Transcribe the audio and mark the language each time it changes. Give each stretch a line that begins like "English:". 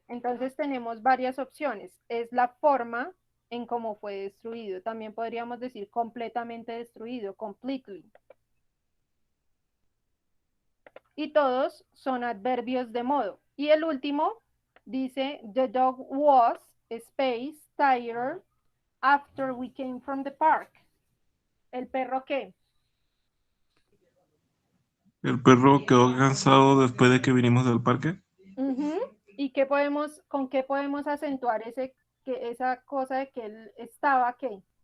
Spanish: Entonces tenemos varias opciones. Es la forma en cómo fue destruido. También podríamos decir completamente destruido, completely. Y todos son adverbios de modo. Y el último dice,
English: the dog was, space, tired, after we came from the park.
Spanish: ¿El perro qué? El perro quedó cansado después de que vinimos del parque. ¿Y con qué podemos acentuar esa cosa de que él estaba qué?